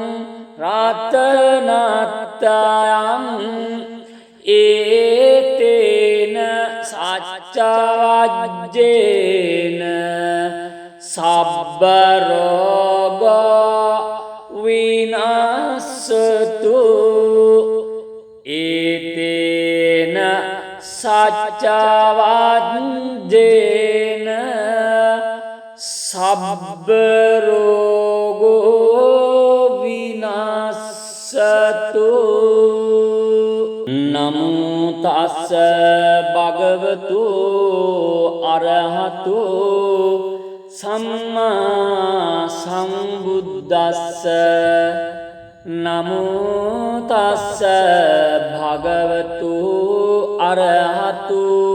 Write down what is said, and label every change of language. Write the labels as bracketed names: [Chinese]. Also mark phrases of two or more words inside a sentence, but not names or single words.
[Pali] රතනත්තයං ඒතේන සච්ච වජ්ජේන සබ්බ රෝග විනාශතු ඒතේන සච්ච වජ්ජේන සබ්බ රෝගෝ විනාශතු නමෝ තස්ස භගවතු අරහතු සම්මා සම්බුද්දස්ස නමෝ තස්ස භගවතු අරහතු